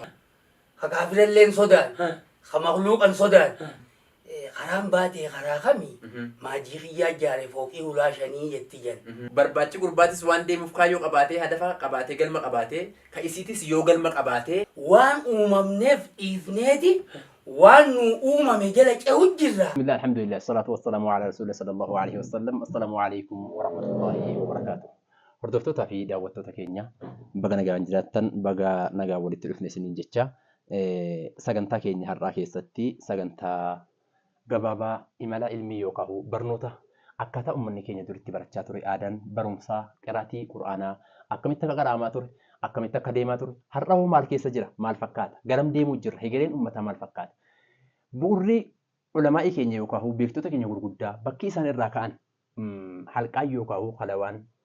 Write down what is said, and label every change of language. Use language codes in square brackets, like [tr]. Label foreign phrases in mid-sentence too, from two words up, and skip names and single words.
[om] Ka kaafiralleen sodaan ka maqluuqan sodaan karaan baatee karaa kamii maajii xiyyaa ijaare fooqii ulaa shanii jetti jan. Barbaachi gurbaatis waan deemuuf kaayyoo qabaatee hadafa qabaatee galma qabaatee ka isiitis yoo galma qabaatee waan uumamneef dhiifneeti waan nu uumame jala cehu jirra. [ar] بسم الله الحمد لله الصلاة والسلام على رسول الله صلى الله عليه وسلم السلام عليكم ورحمة الله وبركاته [om] hordoftoota fi daawwattoota keenya baga nagaan jiraattan baga nagaa walitti dhufne isiniin jecha sagantaa keenya har'aa keessatti sagantaa gabaabaa imala ilmii yookaan barnoota akkaataa uummanni keenya duritti barachaa ture aadaan barumsaa qiraatii quraanaa akkamitti akka qaraamaa ture akkamitti akka deemaa ture har'a maal keessa jira maal fakkaata garam deemuu jirra hegereen uummataa maal fakkaata bu'urri ulamaa'ii keenya yookaan beektota keenya gurguddaa bakki isaan irraa ka'an halqaa yookaan qalawaan